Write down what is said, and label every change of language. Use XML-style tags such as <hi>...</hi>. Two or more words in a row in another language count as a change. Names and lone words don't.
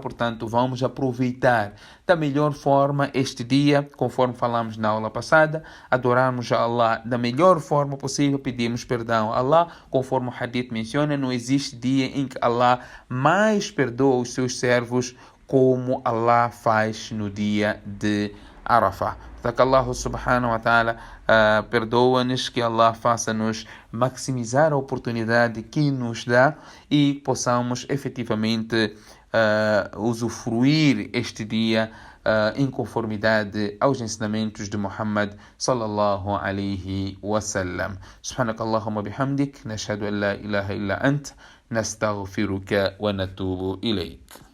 <pt>Portanto, vamos aproveitar da melhor forma este dia, conforme falamos na aula passada, adorarmos a Allah da melhor forma possível, pedimos perdão a Allah, conforme o hadith menciona, não existe dia em que Allah mais perdoa os seus servos como Allah faz no dia de Arafah. Que Allah</pt> <ar>سبحانه وتعالى</ar> <pt>perdoa-nos, que Allah faça-nos maximizar a oportunidade que nos dá e possamos efetivamente usufruir este dia em conformidade aos ensinamentos de Muhammad</pt> <ar>صلى الله عليه وسلم. سبحانك اللهم بحمدك نشهد أن لا إله إلا أنت نستغفرك ونتوب إليك.</ar>